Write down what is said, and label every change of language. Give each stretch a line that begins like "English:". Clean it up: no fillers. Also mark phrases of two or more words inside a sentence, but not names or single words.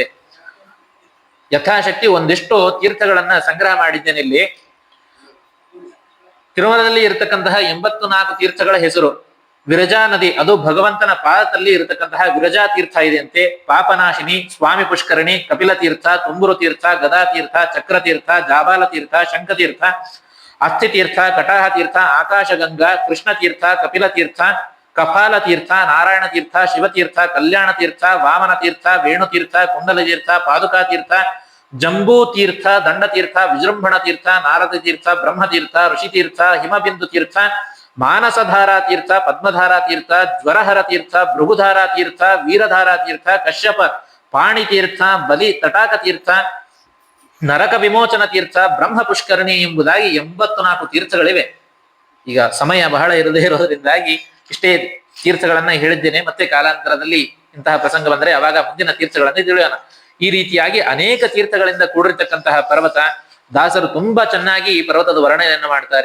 Kannada: ಯಥಾಶಕ್ತಿ ಒಂದಿಷ್ಟು ತೀರ್ಥಗಳನ್ನ ಸಂಗ್ರಹ ಮಾಡಿದ್ದೇನೆ ಇಲ್ಲಿ. ತಿರುಮಲದಲ್ಲಿ ಇರತಕ್ಕಂತಹ 84 ತೀರ್ಥಗಳ ಹೆಸರು. ವಿರಜಾ ನದಿ, ಅದು ಭಗವಂತನ ಪಾದದಲ್ಲಿ ಇರತಕ್ಕಂತಹ ವಿರಜಾ ತೀರ್ಥ ಇದೆಯಂತೆ. ಪಾಪನಾಶಿನಿ, ಸ್ವಾಮಿ ಪುಷ್ಕರಣಿ, ಕಪಿಲ ತೀರ್ಥ, ತುಂಬುರು ತೀರ್ಥ, ಗದಾ ತೀರ್ಥ, ಚಕ್ರ ತೀರ್ಥ, ಜಾಬಾಲ ತೀರ್ಥ, ಶಂಖ ತೀರ್ಥ, ಅಸ್ಥಿ ತೀರ್ಥ, ಕಟಾಹ ತೀರ್ಥ, ಆಕಾಶಗಂಗಾ, ಕೃಷ್ಣ ತೀರ್ಥ, ಕಪಿಲ ತೀರ್ಥ, ಕಪಾಲ ತೀರ್ಥ, ನಾರಾಯಣ ತೀರ್ಥ, ಶಿವತೀರ್ಥ, ಕಲ್ಯಾಣ ತೀರ್ಥ, ವಾಮನ ತೀರ್ಥ, ವೇಣು ತೀರ್ಥ, ಕುಂಡಲ ತೀರ್ಥ, ಪಾದುಕಾ ತೀರ್ಥ, ಜಂಬೂ ತೀರ್ಥ, ದಂಡ ತೀರ್ಥ, ವಿಜೃಂಭಣ ತೀರ್ಥ, ನಾರದ ತೀರ್ಥ, ಬ್ರಹ್ಮ ತೀರ್ಥ, ಋಷಿ ತೀರ್ಥ, ಹಿಮಬಿಂದು ತೀರ್ಥ, ಮಾನಸಧಾರಾ ತೀರ್ಥ, ಪದ್ಮಧಾರಾ ತೀರ್ಥ, ಜ್ವರಹರ ತೀರ್ಥ, ಭೃಗುಧಾರಾ ತೀರ್ಥ, ವೀರಧಾರಾ ತೀರ್ಥ, ಕಶ್ಯಪ ಪಾಣಿ ತೀರ್ಥ, ಬಲಿ ತಟಾಕ ತೀರ್ಥ, ನರಕ ವಿಮೋಚನ ತೀರ್ಥ, ಬ್ರಹ್ಮ ಪುಷ್ಕರಣಿ ಎಂಬುದಾಗಿ 84 ತೀರ್ಥಗಳಿವೆ. ಈಗ ಸಮಯ ಬಹಳ ಇರದೇ ಇರೋದ್ರಿಂದಾಗಿ ಇಷ್ಟೇ ತೀರ್ಥಗಳನ್ನ ಹೇಳಿದ್ದೇನೆ. ಮತ್ತೆ ಕಾಲಾಂತರದಲ್ಲಿ ಇಂತಹ ಪ್ರಸಂಗ ಬಂದರೆ ಅವಾಗ ಮುಂದಿನ ತೀರ್ಥಗಳನ್ನೇ ತಿಳಿಯೋಣ. ಈ ರೀತಿಯಾಗಿ ಅನೇಕ ತೀರ್ಥಗಳಿಂದ ಕೂಡಿರ್ತಕ್ಕಂತಹ ಪರ್ವತ. ದಾಸರು ತುಂಬಾ ಚೆನ್ನಾಗಿ ಈ ಪರ್ವತದ ವರ್ಣನೆಯನ್ನು ಮಾಡ್ತಾರೆ.